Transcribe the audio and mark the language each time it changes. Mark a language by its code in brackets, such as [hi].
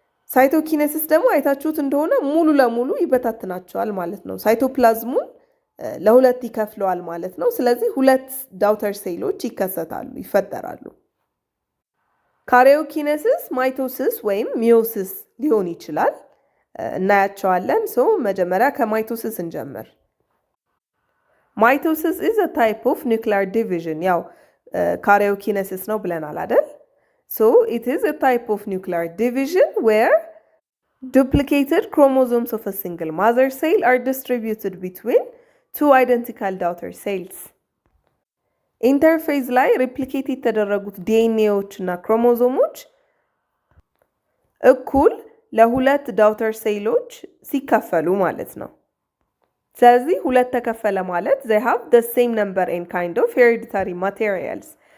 [am] ሳይቶኪኔሲስ ደግሞ አይታችሁት እንደሆነ ሙሉ ለሙሉ ይበታትናቸዋል ማለት ነው። ሳይቶፕላዝሙን ለሁለት ይከፍለዋል ማለት ነው። ስለዚህ ሁለት ዳውተር ሴሎች ይፈጠራሉ። ካሪዮኪኔሲስ ማይቶሲስ ወይም ሚዮሲስ ሊሆን ይችላል። እናያቸዋለን። መጀመሪያ ከማይቶሲስ እንጀምር። ማይቶሲስ [en] is a type of nuclear division። [am] ያው ካሪዮኪኔሲስ ነው ብለናል አይደል? [en] So it is a type of nuclear division where duplicated chromosomes of a single mother cell are distributed between two identical daughter cells. [am] ኢንተርፌዝ ላይ ሪፕሊኬት የተደረጉት ዲኤንኤዎች እና ክሮሞዞሞች እኩል ለሁለት ዳውተር ሴሎች ሲከፈሉ ማለት ነው። ስለዚህ ሁለት ተከፈለ ማለት [en] they have the same number and kind of hereditary materials.